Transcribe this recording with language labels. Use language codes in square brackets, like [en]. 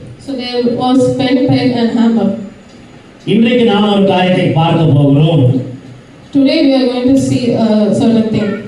[en] So there was pen, peg and hammer. [ta] இன்றைக்கு நாம் ஒரு காரியத்தை பார்க்க போகிறோம். [en] Today we are going to see a certain thing.